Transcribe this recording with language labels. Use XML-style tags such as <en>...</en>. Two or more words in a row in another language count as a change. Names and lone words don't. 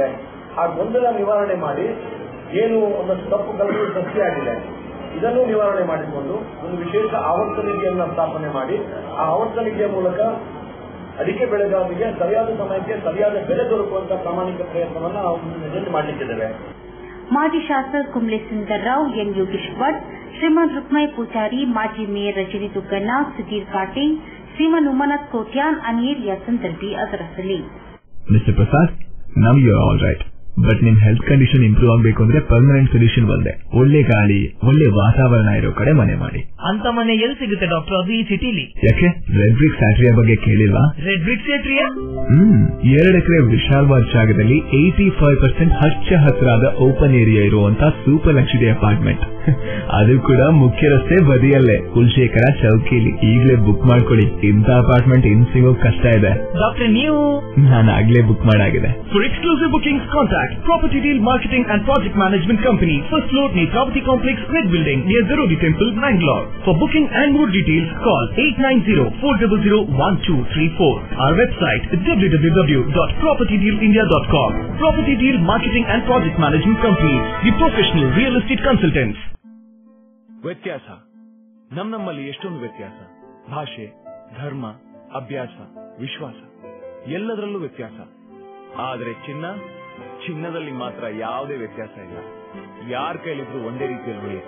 <kn>ಆ ಗೊಂದಲ ನಿವಾರಣೆ ಮಾಡಿ ಏನು ಒಂದಷ್ಟು ತಪ್ಪು ಕಲ್ಪನೆ ಸೃಷ್ಟಿಯಾಗಿದೆ ಇದನ್ನು ನಿವಾರಣೆ ಮಾಡಿಕೊಂಡು ಒಂದು ವಿಶೇಷ ಆವರ್ತ ನಿಧಿಯನ್ನು ಸ್ಥಾಪನೆ ಮಾಡಿ ಆ ಆವರ್ತ ನಿಧಿಯ ಮೂಲಕ ಅಡಿಕೆ ಬೆಳೆಗಾರರಿಗೆ ಸರಿಯಾದ ಸಮಯಕ್ಕೆ ಸರಿಯಾದ ಬೆಲೆ ದೊರಕುವಂತಹ ಪ್ರಾಮಾಣಿಕ ಪ್ರಯತ್ನವನ್ನು ನಾವು ಮಾಡಲಿಕ್ಕಿದ್ದೇವೆ. ಮಾಜಿ ಶಾಸಕ ಕುಂಬ್ಳೆ ಸುಂದರ್ರಾವ್, ಎನ್ ಯೋಗೇಶ್ ಭಟ್, ಶ್ರೀಮಂತ್ ರುಕ್ಮಯ್ ಪೂಜಾರಿ, ಮಾಜಿ ಮೇಯರ್ ರಜನಿ ದುಗ್ಗಣ್ಣ, ಸುಧೀರ್ ಕಾಟೆ, ಶ್ರೀಮನ್ ಉಮನಾಥ್ ಕೋಟ್ಯಾನ್ ಅನಿಯರ್</kn> <mr>या संदर्भी</mr> <kn>ಅದರಸಲಿ.</kn> <en>Mister Prasad, now you are all right.</en> <kn>ಬಟ್ ನಿಮ್</kn> <en>health condition improve</en> <kn>ಆಗಬೇಕು ಅಂದ್ರೆ</kn> <en>permanent solution</en> <kn>ಒಂದೇ, ಒಳ್ಳೆ ಗಾಳಿ, ಒಳ್ಳೆ ವಾತಾವರಣ ಇರೋ ಕಡೆ ಮನೆ ಮಾಡಿ. ಅಂತ ಮನೆ ಎಲ್ಲಿ ಸಿಗುತ್ತೆ ಡಾಕ್ಟರ್? ಅದು ಈ ಸಿಟಿಲಿ. ಯಾಕೆ ರೆಡ್ ಬ್ರಿಕ್ ಸ್ಯಾಟ್ರಿಯಾ ಬಗ್ಗೆ ಕೇಳಿಲ್ವಾ? ರೆಡ್ ಬ್ರಿಕ್ ಸ್ಯಾಟ್ರಿಯಾ 2 ಎಕರೆ ವಿಶಾಲವಾದ ಜಾಗದಲ್ಲಿ 85% ಹಚ್ಚ ಹಸಿರಾದ</kn> <en>open area</en> <kn>ಇರುವಂತ</kn> <en>super luxury apartment.</en> <kn>ಅದು ಕೂಡ ಮುಖ್ಯ ರಸ್ತೆ ಬದಿಯಲ್ಲೇ, ಕುಲಶೇಖರ ಚೌಕಿಲಿ. ಈಗಲೇ ಬುಕ್ ಮಾಡ್ಕೊಳ್ಳಿ, ಇಂಥ ಅಪಾರ್ಟ್ಮೆಂಟ್ ಇನ್ ಸಿಗೋಕ್ ಕಷ್ಟ ಇದೆ. ಡಾಕ್ಟರ್ ನೀವು? ನಾನು ಆಗ್ಲೇ ಬುಕ್ ಮಾಡಾಗಿದೆ.</kn> <en>For exclusive bookings, contact Property Deal Marketing and Project Management Company, first floor Netrapati Complex, Red Building, near Zarodi Temple, Bangalore. For booking and more details, call 890-400-1234. Our website is www.propertydealindia.com. Property Deal Marketing and Project Management Company, the professional real estate consultants.</en> <kn>ವ್ಯತ್ಯಾಸ ನಮ್ಮಲ್ಲಿ ಎಷ್ಟೊಂದು ವ್ಯತ್ಯಾಸ. ಭಾಷೆ, ಧರ್ಮ, ಅಭ್ಯಾಸ, ವಿಶ್ವಾಸ ಎಲ್ಲದರಲ್ಲೂ ವ್ಯತ್ಯಾಸ. ಆದರೆ ಚಿನ್ನದಲ್ಲಿ ಮಾತ್ರ ಯಾವುದೇ ವ್ಯತ್ಯಾಸ ಇಲ್ಲ. ಯಾರ ಕೈಲಿದ್ರು ಒಂದೇ ರೀತಿಯಲ್ಲಿ ಉಳಿಯುತ್ತೆ.</kn>